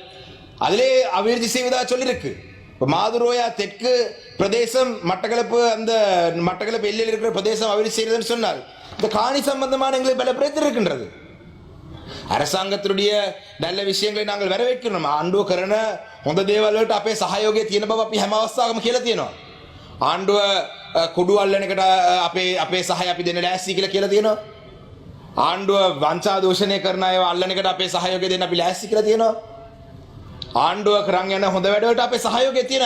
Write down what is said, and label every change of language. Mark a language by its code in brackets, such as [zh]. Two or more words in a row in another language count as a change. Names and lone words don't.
[ta] அதிலே அபிவிருத்தி செய்வதாக சொல்லியிருக்கு. இப்போ மாதுரோயா தெற்கு பிரதேசம் மட்டக்களப்பு எல்லையில் இருக்கிற பிரதேசம் அபிவிருத்தி செய்யறதுன்னு சொன்னால் இந்த காணி சம்பந்தமான எங்களுக்கு பல பிரச்சனை இருக்கின்றது. அரசாங்கத்தினுடைய நல்ல விஷயங்களை நாங்கள் வரவேற்கிறோம். [si] ආණ්ඩුව කරන හොඳ දේවල් වලට අපේ සහයෝගය තියෙන බව අපි හැම අවස්ථාවකම කියලා තියෙනවා. ආණ්ඩුව කුඩු අල්ලන එකට අපේ සහය අපි දෙන්න ලෑස්ති කියලා තියෙනවා. ආණ්ඩුව වංචා දූෂණය කරන අයව අල්ලන එකට අපේ සහයෝගය දෙන්න අපි ලෑස්ති කියලා තියෙනවා. ආණ්ඩුව කරන් යන හොඳ වැඩ වලට අපේ සහයෝගය තියෙනවා.